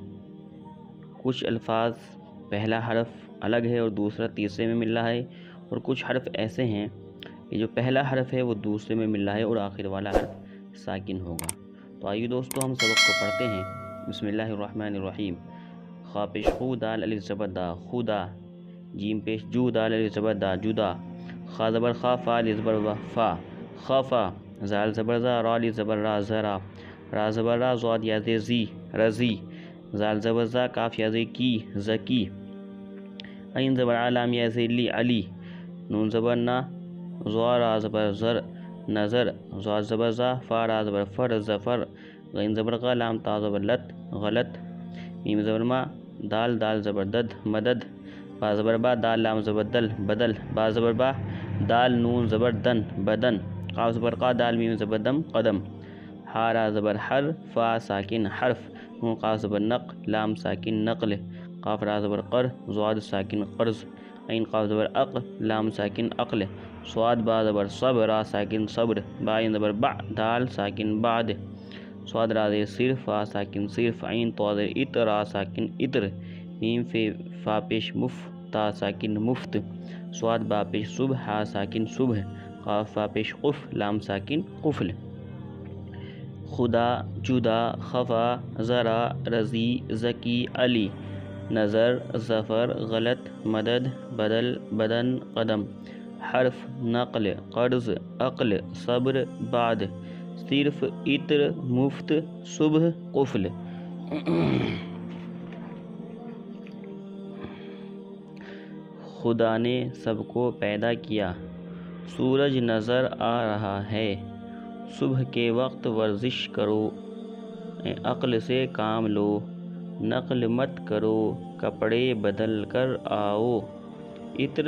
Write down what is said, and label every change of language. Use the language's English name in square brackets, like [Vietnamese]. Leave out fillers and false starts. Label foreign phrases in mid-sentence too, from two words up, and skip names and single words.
[Urdu] کچھ الفاظ پہلا حرف الگ ہے اور دوسرا تیسرے میں مل رہا ہے، اور کچھ حرف ایسے ہیں کہ جو پہلا حرف ہے وہ دوسرے میں مل رہا ہے اور آخر والا حرف ساکن ہوگا۔ تو آئیے دوستو ہم سبق کو پڑھتے ہیں۔ [Arabic] بسم اللہ الرحمن الرحیم۔ [Urdu] خا پیش خو دال الف زبر دا خدا، جیم پیش جو دال الف زبر دا جدا، خا زبر خا فا الف زبر و فا خافا، زال زبر زا را الف زبر را زرا، را زبر را زاد یا زی رزی، زال زبر زا کاف یا زی کی زکی، عین زبر علام یا زی لی علی، نون زبر نا زوا را زبر زر نظر، زاد زبر زا فا را زبر فر زفر، غین زبر غا لام تا زبر لت غلط، میم زبر ما دال دال زبر دد مدد، با زبر با دال لام زبر دل بدل، با زبر با دال نون زبر دن بدن، قاف زبر قا دال میم زبر دم قدم، ہا را زبر حر فا ساکن حرف، نون قاف زبر نق لام ساکن نقل، قاف را زبر قر زواد ساکن قرض، عین قاف زبر اق لام ساکن عقل، صاد با زبر صبر را ساکن صبر، با عین زبر با دال ساکن بعد، صاد را زبر صرف فا ساکن صرف، عین تو زبر ات را ساکن اتر، میم فا پیش مف تا ساکن مفت، صاد با پیش صبح ہا ساکن صبح، قاف فا پیش قف لام ساکن قفل، خدا جدا خفا ذرا رضی ذکی علی، نظر ظفر غلط مدد بدل بدن قدم، حرف نقل قرض عقل صبر بعد، صرف عطر مفت صبح قفل۔ خدا نے سب کو پیدا کیا، سورج نظر آ رہا ہے، صبح کے وقت ورزش کرو، عقل سے کام لو، نقل مت کرو، کپڑے بدل کر آؤ، عطر